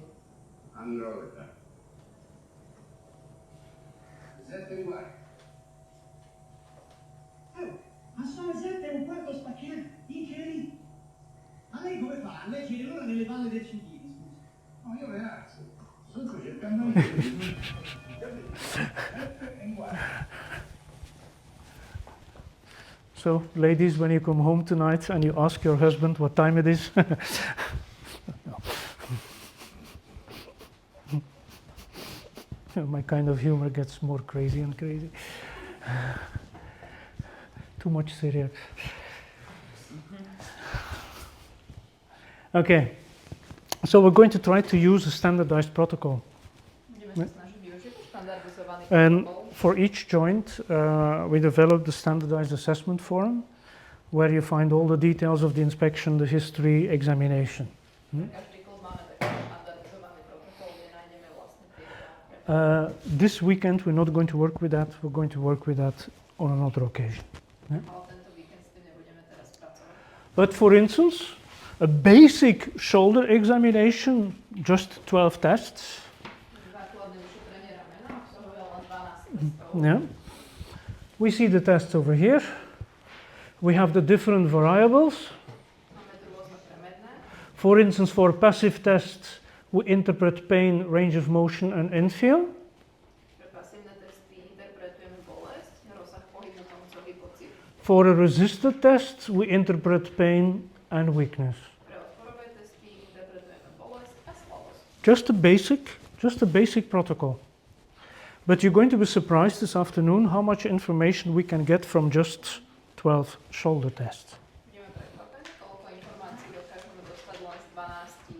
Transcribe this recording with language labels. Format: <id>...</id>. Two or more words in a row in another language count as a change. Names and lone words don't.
<it>allora. 7 quarti. Ma sono le 7:15 spaccate, incredibile! Ma lei come fa? A leggere l'ora nelle palle del cecchino, scusi? No, io le alzo. Sto cercando di 7 quarti.</it> <en>So, ladies, when you come home tonight and you ask your husband what time it is, my kind of humor gets more crazy and crazy. Too much serious. Okay, so we're going to try to use a standardized protocol.</en> <sk>Budeme sa snažiť využiť štandardizovaný</sk> <en>And</en> <sk>protokol.</sk> <en>for each joint, we developed the standardized assessment form where you find all the details of the inspection, the history, examination.</en> <sk>Každý klub máme taký štandardizovaný protokol, kde nájdeme vlastne tie</sk> <en>This weekend we're not going to work with that, we're going to work with that on another occasion.</en> <sk>ale tento víkend s tým nebudeme teraz pracovať.</sk> <en>But for instance, a basic shoulder examination, just 12 tests.</en> <sk>Základné vyšetrenie ramena obsahuje len 12 testov.</sk> <en>Yeah. We see the tests over here. We have the different variables.</en> <sk>Máme tu rôzne premedné.</sk> <en>For instance, for passive tests, we interpret pain, range of motion, and infield.</en> <sk>Pre pasívne testy interpretujeme bolesť, rozsah pohybu, koncový pocit.</sk> <en>For a resisted test, we interpret pain and weakness.</en> <sk>Pre odporové testy interpretujeme bolesť a slabosť.</sk> <en>Just a basic protocol. But you're going to be surprised this afternoon how much information we can get from just 12 shoulder tests.</en> <sk>Budeme prekvapení, koľko informácií dokážeme dostať len z 12</sk>